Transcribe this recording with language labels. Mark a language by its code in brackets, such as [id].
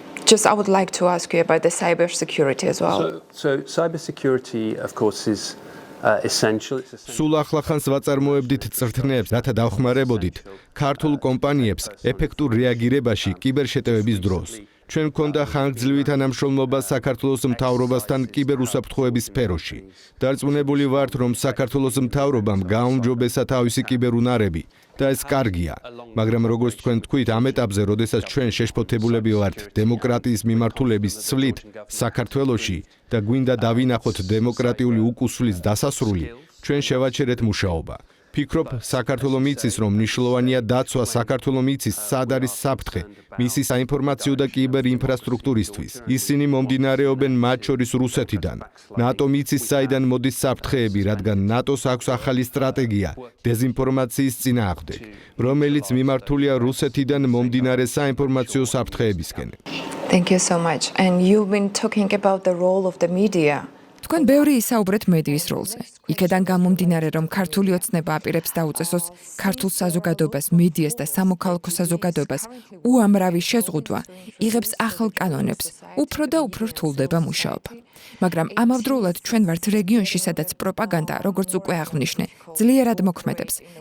[en] Just I would like to ask you about the cyber security as well. So cybersecurity, of course, is essential. [ka] სულ ახლახანს ვაწარმოებდით წრთნებს, რათა დავხმარებოდით ქართულ კომპანიებს ეფექტურ რეაგირებაში კიბერშეტევების დროს. ჩვენ გვქონდა ხანგრძლივი თანამშრომლობა საქართველოს მთავრობასთან კიბერუსაფრთხოების სფეროში. დარწმუნებული ვართ, რომ საქართველოს მთავრობამ გააუმჯობესა თავისი კიბერუნარები და ეს კარგია. მაგრამ როგორც თქვენ თქვით, ამ ეტაპზე, როდესაც ჩვენ შეშფოთებულები ვართ დემოკრატიის მიმართულების ცვლით საქართველოში და გვინდა დავინახოთ დემოკრატიული უკუსვლის დასასრული, ჩვენ შევაჩერეთ მუშაობა. ფიქრობ, საქართველოს მიცის, რომ მნიშვნელოვანია დაცვა საქართველოს მიცის სად არის საფრთხე, მისი საინფორმაციო და კიბერ ინფრასტრუქტურისთვის. ისინი მომდინარეობენ მათ შორის რუსეთიდან. ნატო მიცის საიდან მოდის საფრთხეები, რადგან ნატოს აქვს ახალი სტრატეგია დეზინფორმაციის წინააღმდეგ, რომელიც მიმართულია რუსეთიდან მომდინარე საინფორმაციო საფრთხეებისკენ. [en] Thank you so much. And you've been talking about the role of the media. [ka] თქვენ ბევრი ისაუბრეთ მედიის როლზე. იქედან გამომდინარე, რომ ქართული ოცნება აპირებს დაუწესოს ქართულ საზოგადოებას, მედიას და სამოქალაქო საზოგადოებას უამრავი შეზღუდვა, იღებს ახალ კანონებს, უფრო და უფრო რთულდება მუშაობა. მაგრამ ამავდროულად ჩვენ ვართ რეგიონში, სადაც პროპაგანდა, როგორც უკვე აღვნიშნე, ძლიერად მოქმედებს.